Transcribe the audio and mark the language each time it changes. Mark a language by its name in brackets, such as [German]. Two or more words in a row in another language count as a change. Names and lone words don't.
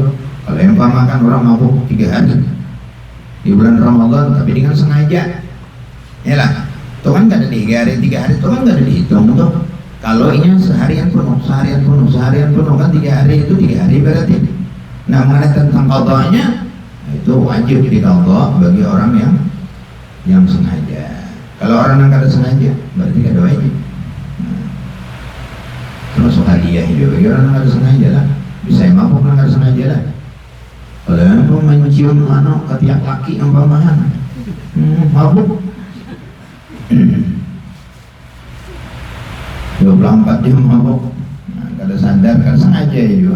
[Indonesian] Kalau yang makan orang mabuk 3 hari di bulan Ramadan tapi dengan sengaja, yalah, itu kan nggak ada 3 hari, 3 hari itu kan nggak ada dihitung tuh. Kalau ini seharian penuh kan 3 hari itu 3 hari berarti. Nah mengenai tentang qadhanya itu wajib diqadha bagi orang yang sengaja. Kalau orang yang kada sengaja berarti kada wajib. Termasuk hadiah itu bagi orang yang kada sengaja lah. Bisa mabuk yang kada sengaja lah. Kalau yang mencium ketiak laki umpamahan mabuk 24 jam mabuk, kada sadar, kada sengaja juga.